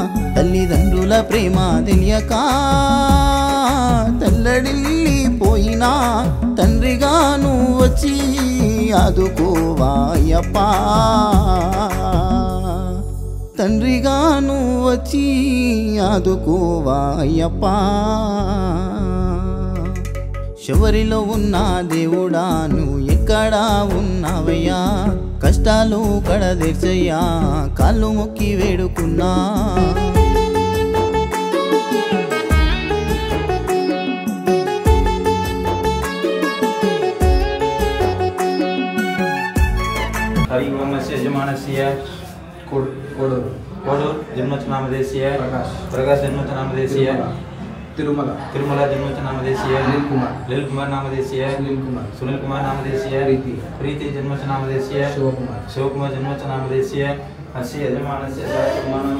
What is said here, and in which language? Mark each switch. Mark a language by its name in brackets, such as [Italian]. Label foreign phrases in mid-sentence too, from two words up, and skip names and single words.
[Telugu] తల్లిదండ్రుల ప్రేమ తెలియక తల్లడిల్లిపోయినా ఉన్నా తండ్రిగా నువ్వు వచ్చి ఆదుకోవా అయ్యప్ప తండ్రిగా నువ్వు వచ్చి ఆదుకోవా అయ్యప్ప శబరిలో ఉన్న దేవుడా నువ్వు ఎక్కడా ఉన్నావయ్యా కష్టాలు కడదీర్చయ్యా కాళ్ళు మొక్కి వేడుకున్నా [Sanskrit] हरि ओमस्य यजमानस्य कोडूर जन्मोत्सवनामधेयस्य प्रकाश जन्मोत्सवनामधेयस्य तिरुमला जन्मोत्सवनामधेयस्य लिल कुमार नामधेयस्य सुनील कुमार नामधेयस्य प्रीति जन्मोत्सवनामधेयस्य शिवकुमार जन्मोत्सवनामधेयस्य अस्य यजमानस्य सन्मानं